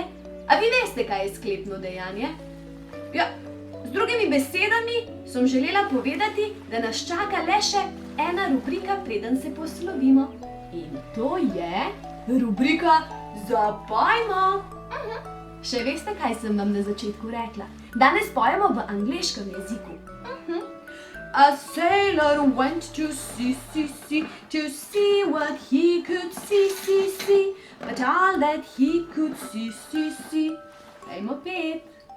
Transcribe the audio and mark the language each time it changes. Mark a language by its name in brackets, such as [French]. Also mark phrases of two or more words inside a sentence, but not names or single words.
[Slovenian] A vi veste, kaj je sklepno dejanje? Ja, z drugimi besedami sem želela povedati, da nas čaka le še ena rubrika, preden se poslovimo. In to je rubrika Zapojmo. Še veste, kaj sem vam na začetku rekla? Danes pojemo v angleškem jeziku. [English] A sailor went to sea, to see what he could see, but all that he could see. [Slovenian] Dajmo pet.